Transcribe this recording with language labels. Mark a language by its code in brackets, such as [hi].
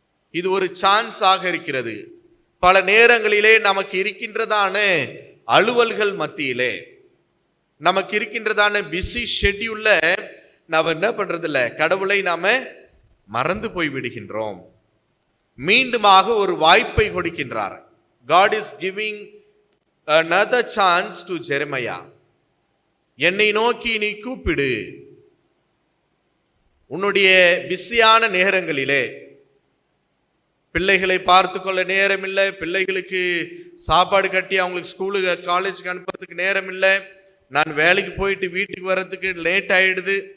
[ta] இது ஒரு சான்ஸாக இருக்கிறது. பல நேரங்களிலே நமக்கு இருக்கின்றதான அலுவல்கள் மத்தியிலே, நமக்கு இருக்கின்றதான பிஸி ஷெட்யூல்ல நாம் என்ன பண்றதில்ல, கடவுளை நாம மறந்து போய் விடுகின்றோம். மீண்டுமாக ஒரு வாய்ப்பை கொடுக்கின்றார். [en] God is giving another chance to Jeremiah. [ta] என்னை நோக்கி நீ கூப்பிடு. உன்னுடைய பிஸியான நேரங்களிலே பிள்ளைகளை பார்த்து கொள்ள நேரம் இல்லை, பிள்ளைகளுக்கு சாப்பாடு கட்டி அவங்களுக்கு ஸ்கூலுக்கு காலேஜுக்கு அனுப்புறதுக்கு நேரம் இல்லை, நான் வேலைக்கு போயிட்டு வீட்டுக்கு வர்றதுக்கு லேட் ஆயிடுது.